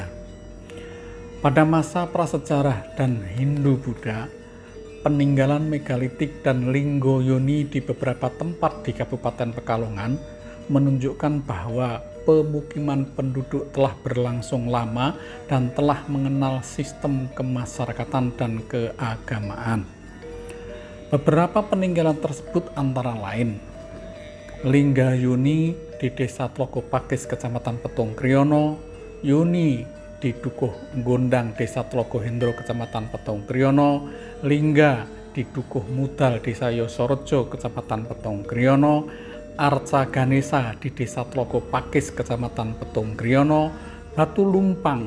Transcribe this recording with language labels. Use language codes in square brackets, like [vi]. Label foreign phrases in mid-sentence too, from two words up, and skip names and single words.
[id] Pada masa prasejarah dan Hindu-Buddha, peninggalan megalitik dan linggo-yoni di beberapa tempat di Kabupaten Pekalongan menunjukkan bahwa pemukiman penduduk telah berlangsung lama dan telah mengenal sistem kemasyarakatan dan keagamaan. Beberapa peninggalan tersebut antara lain Lingga Yoni di Desa Tlogo Pakis, Kecamatan Petung Kriono, Yoni di Dukuh Gondang, Desa Tlogo Hendro, Kecamatan Petung Kriono, Lingga di Dukuh Mudal, Desa Yosorejo, Kecamatan Petung Kriono, Arca Ganesa di Desa Tlogo Pakis, Kecamatan Petung Kriono, Batu Lumpang